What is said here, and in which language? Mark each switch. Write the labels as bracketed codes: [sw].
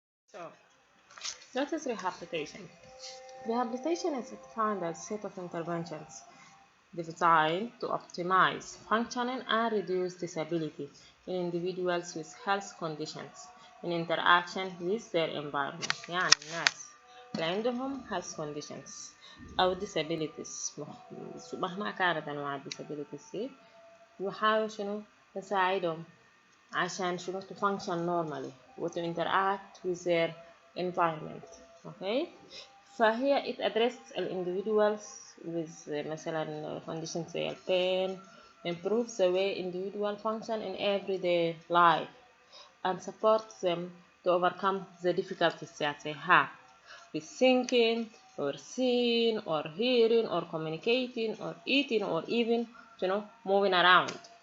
[en] So, what is rehabilitation? Rehabilitation is defined as a set of interventions designed to optimize functioning and reduce disability in individuals with health conditions in interaction with their environment. [ar] يعني الناس اللي عندهم [en] health conditions [ar] أو disabilities مهما كانت أنواع disabilities دي نحاول شنو نساعدهم عشان شنو [en] to function normally [ar] و [en] to interact with their environment. Okay, [ar] فهي [en] it addresses individuals with مثلا conditions زي pain, improves the way individual function in everyday life and supports them to overcome the difficulties that they have with thinking or seeing or hearing or communicating or eating or even moving around.